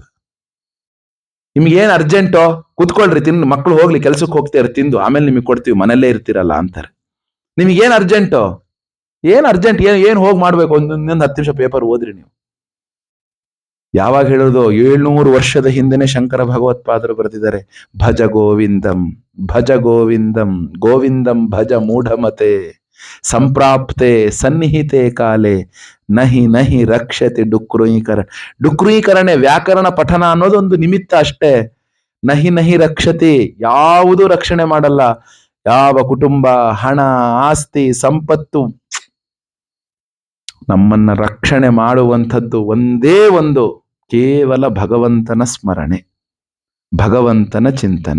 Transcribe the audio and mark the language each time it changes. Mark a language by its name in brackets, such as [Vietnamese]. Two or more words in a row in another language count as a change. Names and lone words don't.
[Kannada] ನಿಮ್ಗೇನ್ ಅರ್ಜೆಂಟೋ ಕುತ್ಕೊಳ್ರಿ, ತಿಂದು ಮಕ್ಕಳು ಹೋಗ್ಲಿ, ಕೆಲ್ಸಕ್ಕೆ ಹೋಗ್ತೀರ, ತಿಂದು ಆಮೇಲೆ ನಿಮಗೆ ಕೊಡ್ತೀವಿ, ಮನೆಯಲ್ಲೇ ಇರ್ತೀರಲ್ಲ ಅಂತಾರೆ. ನಿಮಗೇನ್ ಅರ್ಜೆಂಟೋ? ಏನ್ ಅರ್ಜೆಂಟ್? ಏನ್ ಹೋಗಿ ಮಾಡ್ಬೇಕು? ಒಂದೊಂದು 10 ನಿಮಿಷ ಪೇಪರ್ ಓದ್ರಿ ನೀವು. ಯಾವಾಗ ಹೇಳೋದು? 700 ವರ್ಷದ ಹಿಂದೆನೆ ಶಂಕರ ಭಗವತ್ಪಾದರು ಬರೆದಿದ್ದಾರೆ, [Sanskrit] ಭಜ ಗೋವಿಂದಂ ಭಜ ಗೋವಿಂದಂ ಗೋವಿಂದಂ ಭಜ ಮೂಢಮತೆ ಸಂಪ್ರಾಪ್ತೆ ಸನ್ನಿಹಿತೆ ಕಾಲೆ ನಹಿ ನಹಿ ರಕ್ಷತೆ ಡುಕ್ರೀಕರಣೆ. [Kannada] ವ್ಯಾಕರಣ ಪಠನ ಅನ್ನೋದು ಒಂದು ನಿಮಿತ್ತ ಅಷ್ಟೇ. [Sanskrit] नहि नहि रक्षति, [Kannada] ಯಾವುದೂ ರಕ್ಷಣೆ ಮಾಡಲ್ಲ. ಯಾವ ಕುಟುಂಬ, ಹಣ, ಆಸ್ತಿ, ಸಂಪತ್ತು ನಮ್ಮನ್ನ ರಕ್ಷಣೆ ಮಾಡುವಂಥದ್ದು ಒಂದೇ ಒಂದು, ಕೇವಲ ಭಗವಂತನ ಸ್ಮರಣೆ, ಭಗವಂತನ ಚಿಂತನೆ.